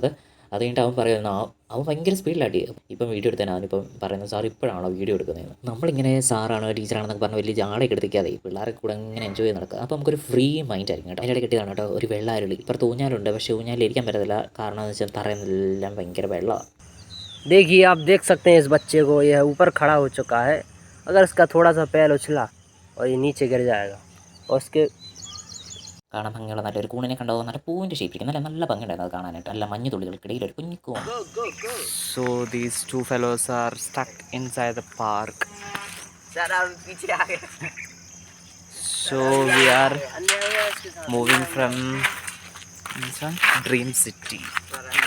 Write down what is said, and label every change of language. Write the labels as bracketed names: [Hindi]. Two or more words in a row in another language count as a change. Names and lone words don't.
[Malayalam] അത് കഴിഞ്ഞിട്ട് അവൻ പറയുന്നു അവൻ ഭയങ്കര സ്പീഡിലാട്ടി. ഇപ്പം വീഡിയോ എടുത്തതിന് അവനിപ്പം പറയുന്നത് സാർ ഇപ്പോഴാണോ വീഡിയോ എടുക്കുന്നതെന്ന്. നമ്മളിങ്ങനെ സാറാണ് ടീച്ചറാണെന്നൊക്കെ പറഞ്ഞ് വലിയ ജാടയൊക്കെ എടുത്തിക്കാതെ പിള്ളേരെ കൂടെ ഇങ്ങനെ എൻജോയ് ചെയ്ത് നടക്കുക. അപ്പോൾ നമുക്കൊരു [English] free mind [Malayalam] ആയിരിക്കും കേട്ടോ. അതിൻ്റെ കിട്ടിയതാണ് കേട്ടോ ഒരു വെള്ള അരുളി. ഇപ്പുറത്ത് ഊഞ്ഞാലുണ്ട്, പക്ഷേ ഊഞ്ഞാലിൽ ഇരിക്കാൻ പറ്റത്തില്ല. കാരണം എന്ന് വെച്ചാൽ തറയെല്ലാം ഭയങ്കര വെള്ളമാണ്. [Hindi] देखिए आप देख सकते हैं इस बच्चे को, यह ऊपर खड़ा हो चुका है. अगर इसका थोड़ा सा पैर उछला और ये नीचे गिर जाएगा और उसके [Malayalam] കാണാൻ ഭംഗിയുള്ള നല്ലൊരു കൂണിനെ കണ്ടോ, നല്ല പൂവിൻ്റെ ഷേപ്പിരിക്കും, നല്ല ഭംഗിയുണ്ടായിരുന്നു അത് കാണാനായിട്ട്. നല്ല മഞ്ഞ് തുള്ളികൾക്കിടയിൽ ഒരു കുഞ്ഞിക്കൂൺ. [English] So these two fellows are stuck inside the park. So we are moving from Dream City.